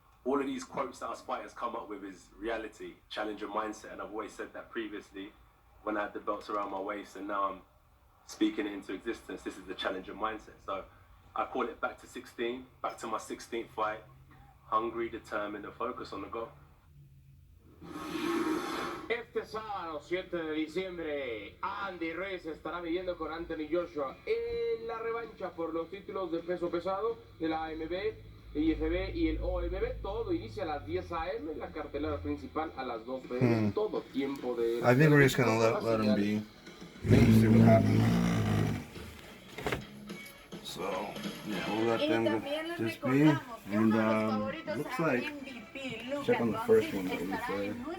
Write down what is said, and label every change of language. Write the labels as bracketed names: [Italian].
[English] All of these quotes that us fighters come up with is reality, challenger mindset, and I've always said that previously when I had the belts around my waist, and now I'm speaking it into existence. This is the challenger mindset. So I call it back to 16, back to my 16th fight, hungry, determined, and focused on the goal. [Spanish] Este sábado 7 de diciembre, Andy Ruiz estará midiendo con Anthony Joshua en la revancha por los títulos de peso pesado de la AMB, el IFB y el OMB. Todo inicia a las 10 a.m. La cartelera principal a las 2 p.m. Todo tiempo de... [English] I think we're just going to let him be. Maybe see what happens. So, yeah, we'll let them just be. And looks like, check on the first one that we said.